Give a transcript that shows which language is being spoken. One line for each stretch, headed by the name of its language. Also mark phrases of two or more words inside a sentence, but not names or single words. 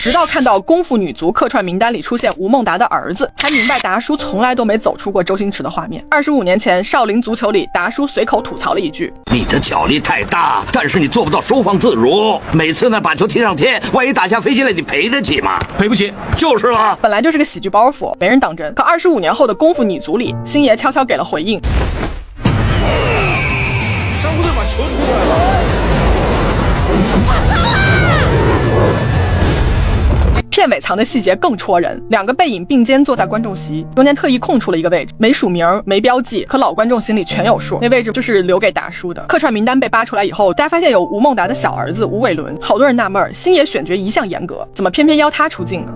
Chinese: 直到看到功夫女足客串名单裡出現吳孟達的兒子，才明白達叔從來都沒走出過周星馳的畫面。25年前，少林足球裡，達叔隨口吐槽了一句：“ 你的脚力太大，但是你做不到收放自如。每次呢，把球踢上天，万一打下飞机来，你赔得起吗？赔不起，就是了。” 本来就是个喜劇包袱，沒人當真。可25年後的功夫女足裡，星爺悄悄給了回應。上部隊把球踢出來了。片尾藏的細節更戳人，兩個背影並肩坐在觀眾席，中間特意空出了一個位置，沒署名沒標記，可老觀眾心裡全有數，那位置就是留給達叔的。客串名單被扒出來以後，大家發現有吳孟達的小兒子吳偉倫，好多人納悶，星爺選角一向嚴格，怎麼偏偏邀他出鏡呢？